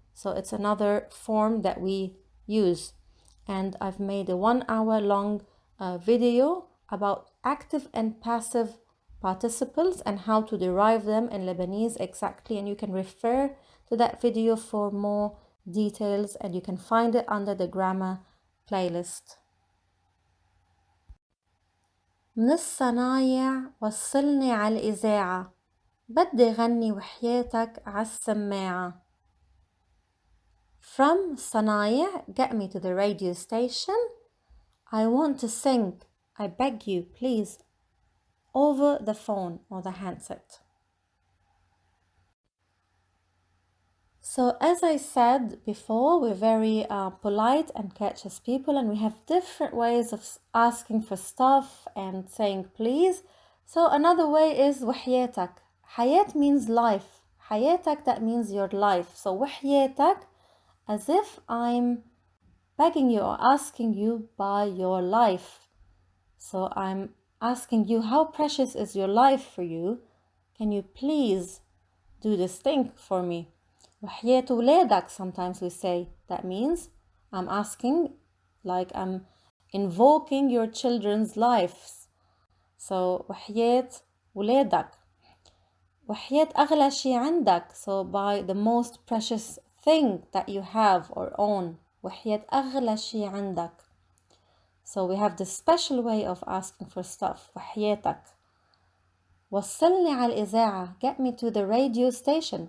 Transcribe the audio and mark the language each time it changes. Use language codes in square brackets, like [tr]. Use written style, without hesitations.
[en] So it's another form that we use. And I've made a 1 hour long video about active and passive participles and how to derive them in Lebanese exactly, and you can refer to that video for more details, and you can find it under the grammar playlist. [ar] من الصنايع وصلني على الإذاعة, بدي غني وحياتك عالسماعة. [en] From صنايع, get me to the radio station. I want to sing, I beg you, please, over the phone or the handset. So as I said before, we're very polite and courteous people, and we have different ways of asking for stuff and saying please. So another way is وحياتك. حياة means life. حياتك, that means your life. So وحياتك, as if I'm begging you or asking you by your life. So I'm asking you, how precious is your life for you? Can you please do this thing for me? [ar] وحياة ولادك, [en] sometimes we say. That means I'm asking, like I'm invoking your children's lives. [ar] So وحياة ولادك. وحياة أغلى شي عندك, [en] so by the most precious thing that you have or own. [ar] وحياة أغلى شي عندك. [en] So we have this special way of asking for stuff. [ar] وحياتك. وصلني على الإذاعة, [en] get me to the radio station.